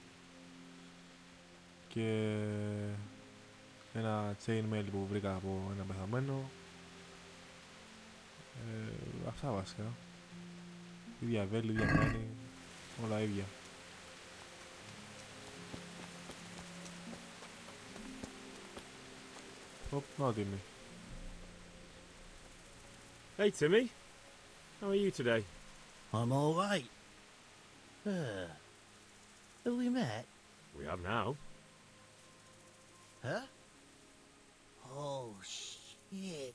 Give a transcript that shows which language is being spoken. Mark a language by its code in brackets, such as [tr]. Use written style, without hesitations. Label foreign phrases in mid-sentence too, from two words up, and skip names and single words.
[el] Και ένα chainmail που βρήκα από ένα πεθαμένο. Αυτά βασικά. Ίδια βέλη, ίδια κάνει. Όλα ίδια. Να Timmy. [en] Hey Timmy, how are you today? I'm all right. Have we met? We have now. Huh? Oh, shit.